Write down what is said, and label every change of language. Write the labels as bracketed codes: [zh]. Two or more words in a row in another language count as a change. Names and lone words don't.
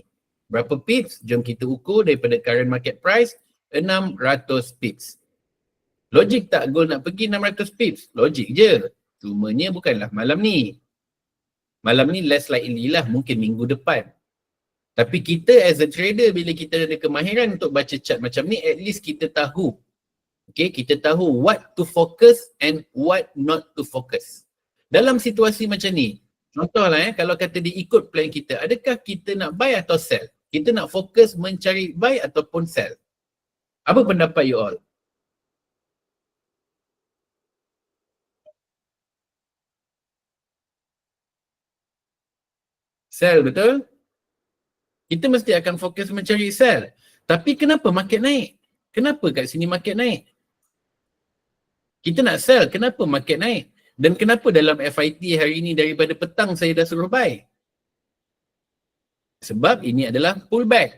[ms] Berapa pips? Jom kita ukur daripada [en] current market price, [ms] 600 pips. Logik tak gold nak pergi 600 pips? Logik je. Cumanya bukanlah malam ni. Malam ni [en] less likely [ms] lah, mungkin minggu depan. Tapi kita [en] as a trader, [ms] bila kita ada kemahiran untuk baca chart macam ni, [en] at least [ms] kita tahu. Okay, kita tahu [en] what to focus and what not to focus. [ms] Dalam situasi macam ni, contohlah kalau kata dia ikut plan kita, adakah kita nak buy atau sell? Kita nak fokus mencari buy ataupun sell? Apa pendapat [en] you all? [ms] Sell, betul? Kita mesti akan fokus mencari sell. Tapi kenapa market naik? Kenapa kat sini market naik? Kita nak sell, kenapa market naik? Dan kenapa dalam FIT hari ini daripada petang saya dah suruh buy? Sebab ini adalah pullback.